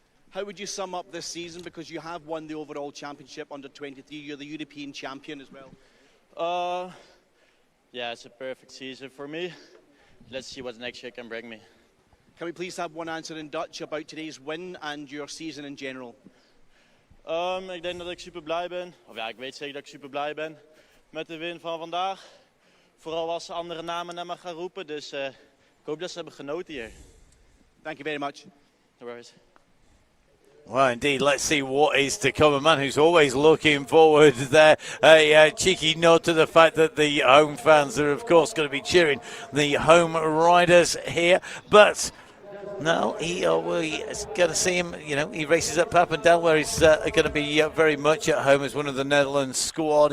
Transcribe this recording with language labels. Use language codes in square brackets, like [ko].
[en] How would you sum up this season, because you have won the overall championship under 23, you're the European champion as well? Yeah, it's a perfect season for me. Let's see what next year can bring me. Can we please have one answer in Dutch about today's win and your season in general? [nl] Ik denk dat ik super blij ben. Of ja, ik weet zeker dat ik super blij ben met de win van vandaag. Vooral als ze andere namen naar me gaan roepen. Dus ik hoop dat ze hebben genoten hier. [en] Thank you very much. No worries. Well, indeed, let's see what is to come. A man who's always looking forward there. A cheeky nod to the fact that the home fans are, of course, going to be cheering the home riders here. But no, we're going to see him, he races up and down where he's going to be very much at home as one of the Netherlands squad.